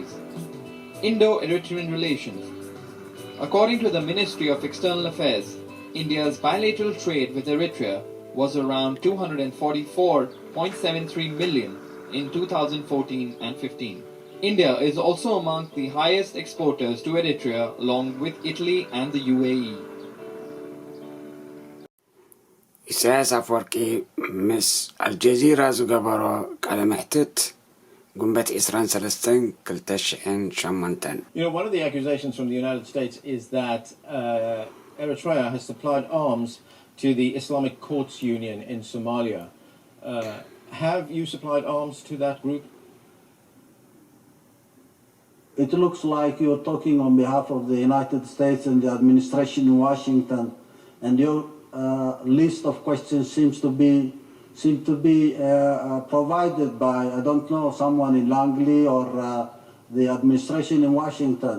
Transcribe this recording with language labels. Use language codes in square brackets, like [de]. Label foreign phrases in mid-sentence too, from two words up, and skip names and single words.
[en] Indo-Eritrean relations. According to the Ministry of External Affairs, India's bilateral trade with Eritrea was around 244.73 million in 2014 and 15. India is also among the highest exporters to Eritrea, along with Italy and the UAE. [ti] ኢሳያስ አፈወርቂ ምስ አልጀዚራ ዝገበሮ ቃለ መሕትት ጉንበት 23 2008 [en] one of the accusations from the United States is that Eritrea has supplied arms to the Islamic Courts Union in Somalia. Have you supplied arms to that group? It looks like you're talking on behalf of the United States and the administration in Washington, and your list of questions seem to be provided by, I don't know, someone in Langley or the administration in Washington.